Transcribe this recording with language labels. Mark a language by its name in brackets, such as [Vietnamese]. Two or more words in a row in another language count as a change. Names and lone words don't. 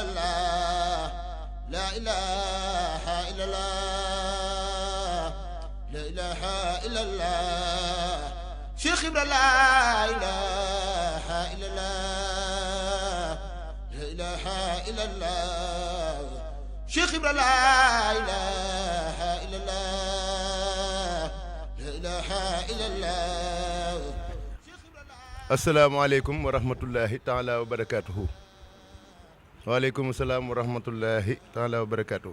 [Arabic] الله لا إله إلا الله لا إله إلا الله Cheikh Ibra la إله إلا الله لا إله إلا الله Cheikh Ibra لا إله إلا الله لا إله إلا الله. السلام عليكم ورحمة الله تعالى وبركاته. وعليكم السلام ورحمة الله تعالى وبركاته.